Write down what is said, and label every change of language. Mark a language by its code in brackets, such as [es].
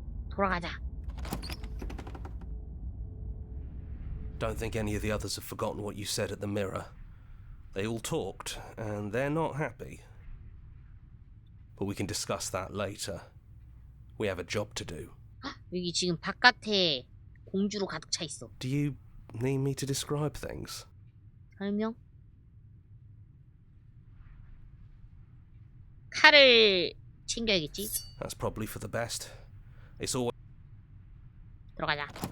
[ko] 돌아가자. [en] Don't think any of the others have forgotten what you said at the mirror. They all talked, and they're not happy. But we can discuss that later. We have a job to do. [ko] 여기 지금 바깥에 공주로 가득 차 있어. [en] Do you need me to describe things? [ko] 설명? 칼을 챙겨야겠지? [en] That's probably for the best. It's always [ko] 들어가자.